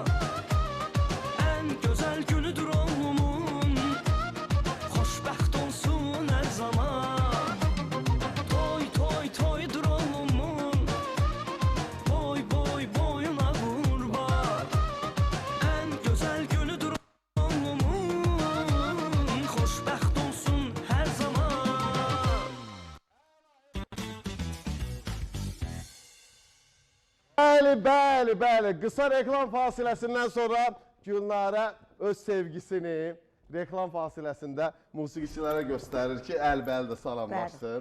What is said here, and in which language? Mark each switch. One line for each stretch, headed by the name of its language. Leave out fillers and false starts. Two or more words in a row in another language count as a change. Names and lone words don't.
Turkish: En güzel günüdür oğlumun.
Azerbaijani: Xoşbəxt olsun her zaman. Toy toy toydur oğlumun.
Turkish: Boy boy boyuna kurban. En güzel günüdür oğlumun.
Azerbaijani: Xoşbəxt olsun her zaman. Bəli. Qısa reklam fasiləsindən sonra Gülnarə öz sevgisini reklam fasiləsində musiqiçilərə göstərir ki, əlbəli də salamlaşsın.